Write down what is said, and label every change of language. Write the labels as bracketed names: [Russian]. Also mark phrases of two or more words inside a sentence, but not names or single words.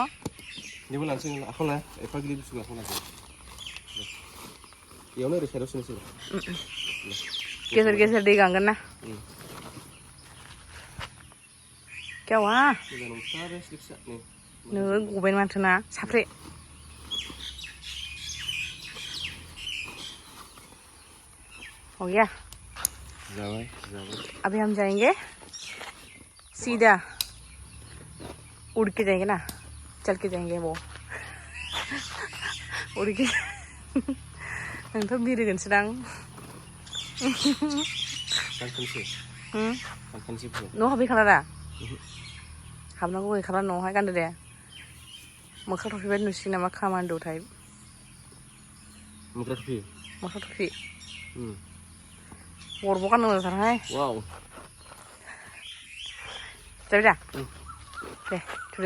[Bodo] जेबो लानोसै आखायाव लाया एफा गिलिर बुस्थु आखायाव लानोसै बेयावनो ओरै साइडआव सोनोसै गेजेर गेजेर दै गांगोन ना गावा नोगोद गबाय माथो ना साफ्रे [Hindi] हो गया अभी हम जाएंगे सीधा उड़ के जाएंगे ना चल के जाएंगे वो उड़ के [Bodo] नोंथ' बिरगोनसोदां न' हाबहैखाला दा हाबनांगौ गैखाला न'आवहाय गानदो दे मोख्रा थफि बायदि नुसिगोन नामा खामान्द' टाइप मोख्रा थफि गरब' गाननो मोजांथारहाय जाबाय दा दे थुदो